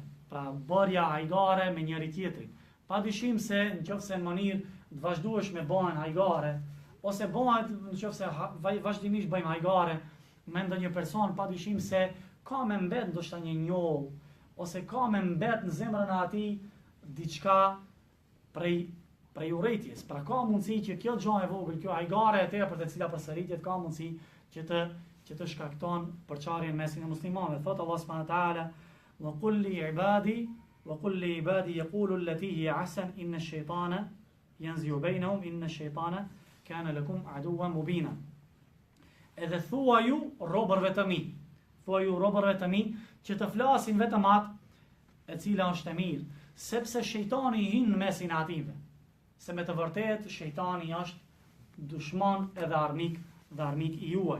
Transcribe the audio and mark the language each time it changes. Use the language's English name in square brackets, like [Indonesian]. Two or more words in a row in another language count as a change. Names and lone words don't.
[Albanian] Pra bërja hajgare me njëri tjetrin. Padyshim se nëse në mënyrë të vazhdueshme bëhen hajgare, ose bëhet nëse vazhdimisht bëjmë hajgare me ndonjë person, padyshim se ka me mbet ndoshta një njoll, ose ka me mbet në zemrën e atij diçka prej urrëties. Pra ka mundësi që kjo gjë e vogël, kjo hajgare e tepërt e cila përsëritet, ka mundësi që të shkakton përçarjen mesin e muslimanëve. [Arabic] Thot Allah سبحانه وتعالى وقل لعبادي يقولوا التي هي أحسن إن الشيطان ينزغ بينهم إن الشيطان كان لكم عدوا مبينا." [Albanian] Edhe thua ju robërve të mi që të flasin vetëm atë e cila është e mirë, sepse shejtani hyn në mesin e atyve. Se me të vërtetë shejtani është dushman edhe armik i juaj.